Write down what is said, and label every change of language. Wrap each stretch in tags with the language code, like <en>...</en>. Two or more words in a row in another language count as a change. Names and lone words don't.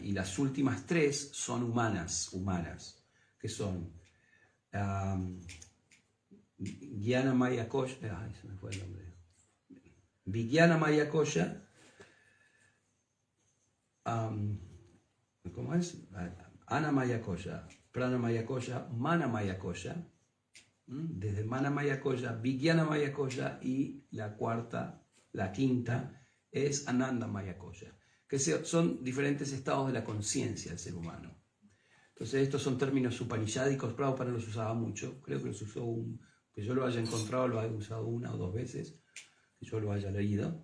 <es>Y las últimas 3 son humanas, que son</es> <sa>ज्ञान मय कोश,</sa> <es>se me fue el nombre.</es> <sa>विज्ञान मय कोश,</sa> <es>¿cómo es?</es> <sa>अन्न मय कोश, प्राण मय कोश, मन मय कोश, desde मन मय कोश, विज्ञान मय कोश,</sa> <es>y la quinta es</es> <sa>आनन्द मय कोश,</sa> <es>que son diferentes estados de la conciencia del ser humano. Entonces estos son términos upanishádicos. Prabhupada los usaba mucho, creo que los usó que yo lo haya encontrado, lo haya usado 1 o 2 veces, que yo lo haya leído.</es>